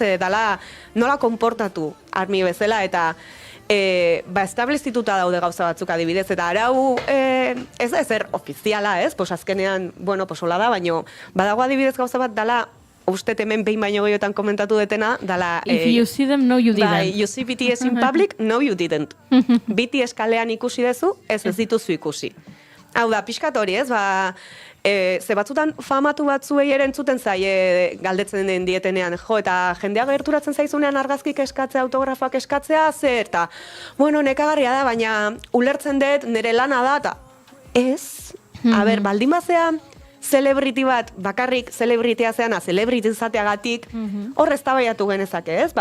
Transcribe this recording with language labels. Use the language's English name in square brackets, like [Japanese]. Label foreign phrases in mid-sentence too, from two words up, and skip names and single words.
[Basque] Dala nola konportatu armi bezala, eta establezituta daude gauza batzuk adibidez, eta arau ez da ezer ofiziala, ez? Azkenean, hola da, baina badago adibidez gauza bat dala, ustet hemen behin baino gehiotan komentatu detena, dala... [English] If you see them, no you didn't. Bai, you see BTS in public, no you didn't. [Basque] BTS kalean ikusi dezu, ez dituzu ikusi. Hau da, pixkat hori, ez? Ze batzutan famatu batzuei ere entzuten zaie galdetzen den dietenean, eta jendea gerturatzen zaizunean argazkik eskatzea, autografoak eskatzea, eta, nekagarria da, baina ulertzen dut nire lana da, eta ez, baldin bazea celebrity bat, bakarrik celebritea zeana, celebrity izateagatik, hor eztabaiatu genezake, ez?